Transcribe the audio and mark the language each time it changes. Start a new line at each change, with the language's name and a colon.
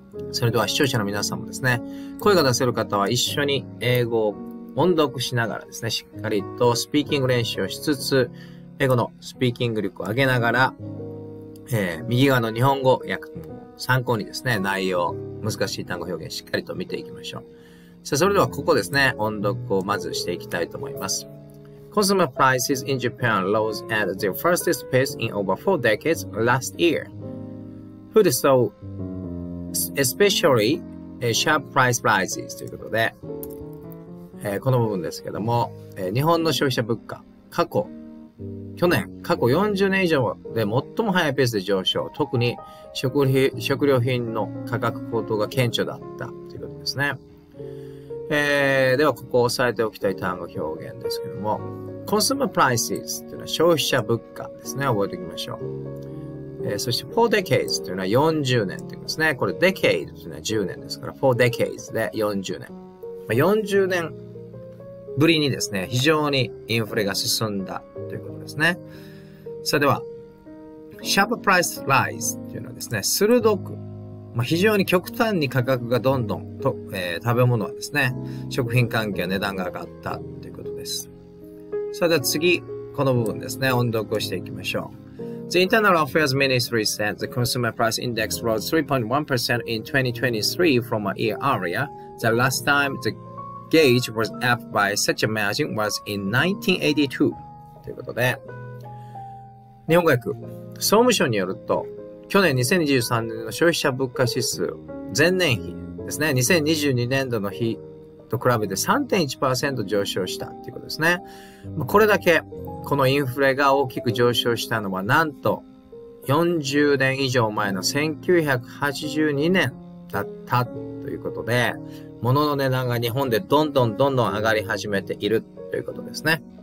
Japanese: それでは視聴者の皆さんもですね、声が出せる方は一緒に英語を音読しながらですね、しっかりとスピーキング練習をしつつ英語のスピーキング力を上げながら、右側の日本語訳参考にですね、内容、難しい単語表現しっかりと見ていきましょう。さあ、それではここですね、音読をまずしていきたいと思います。
English: Consumer prices in Japan rose at their fastest pace in over 4 decades last year. Food saw especially sharp price rises
Japanese: ということで、この部分ですけども、日本の消費者物価、過去去年、過去40年以上で最も速いペースで上昇。特に食料品の価格高騰が顕著だったということですね。では、ここを押さえておきたい単語表現ですけども、consumer prices というのは消費者物価ですね。覚えておきましょう。そして、4 decades というのは40年ということですね。これ、decade というのは10年ですから、4 decades で40年。 40年ぶりにですね、非常にインフレが進んだということですね。それでは、sharp price rise というのはですね、鋭く、非常に極端に価格がどんどんと、食べ物はですね、食品関係は値段が上がったということです。それでは次、この部分ですね、音読をしていきましょう。
English: The Internal Affairs Ministry said the consumer price index rose 3.1% in 2023 from a year earlier. The last time the gauge was up by such a margin was in 1982.
Japanese: ということで、日本語訳、総務省によると、去年2023年の消費者物価指数、前年比ですね、2022年度の比と比べて 3.1% 上昇したということですね。これだけ、このインフレが大きく上昇したのは、なんと40年以上前の1982年だったということで、物の値段が日本でどんどん上がり始めているということですね。